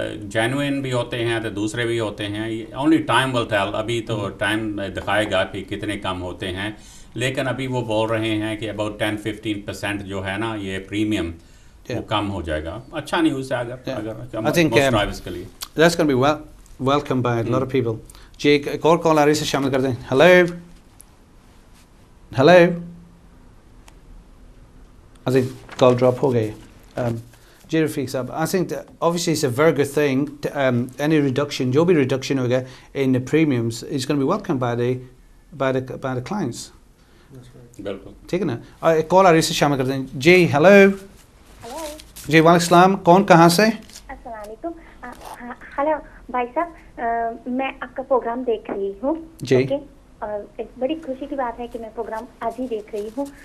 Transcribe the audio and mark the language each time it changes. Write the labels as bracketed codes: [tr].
[ur] Genuine بھی ہوتے ہیں تو دوسرے بھی ہوتے ہیں. [en] Only time will tell. [ur] ابھی تو ٹائم دکھائے گا کہ کتنے کم ہوتے ہیں, لیکن ابھی وہ بول رہے ہیں کہ اباؤٹ 10-15% جو ہے نا یہ پریمیم وہ کم ہو جائے گا. اچھا نیوز ہے اگر ڈرائیورز کے لیے. [en] That's going to be welcome by a lot of people. [ur] جی ایک اور کال آ رہی سے شامل کر دیں. Hello [en] I think [ur] call drop ہو گئی. جی رفیق صاحب, [en] I think obviously it's a very good thing. Any reduction, [ur] جو بھی [en] reduction ہوگا in the premiums is going to be welcomed by the clients. [ur] بالکل ٹھیک ہے نا. ایک کال آ رہی سے شامل کر دیں. جی ہیلو جی وعلیکم السلام. کون کہاں سے؟ السلام علیکم. ہلو بھائی صاحب, میں آپ کا پروگرام دیکھ رہی ہوں. جی. اور ایک بڑی خوشی کی بات ہے کہ میں پروگرام آج ہی دیکھ رہی ہوں.